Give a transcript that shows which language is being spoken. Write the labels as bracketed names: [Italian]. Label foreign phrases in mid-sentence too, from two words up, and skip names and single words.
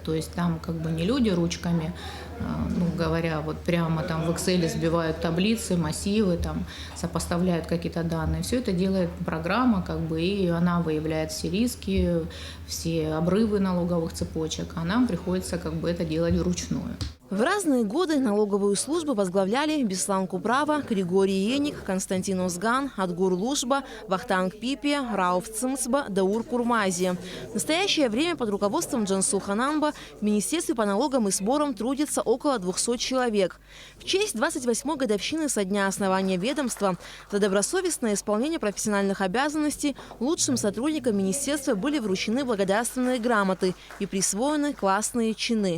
[Russian] То есть там как бы не люди ручками, говоря, вот прямо там в Excel сбивают таблицы, массивы, там сопоставляют какие-то данные. Все это делает программа, и она выявляет все риски, все обрывы налоговых цепочек, а нам приходится это делать вручную. В разные годы налоговую службу возглавляли Беслан Куправа, Григорий Еник, Константин Узган, Адгур Лужба, Вахтанг Пипи, Рауф Цимцба, Даур Курмази. В настоящее время под руководством Джансу Хананба в Министерстве по налогам и сборам трудится около 200 человек. В честь 28-й годовщины со дня основания ведомства за добросовестное исполнение профессиональных обязанностей лучшим сотрудникам министерства были вручены благодарственные грамоты и присвоены классные чины.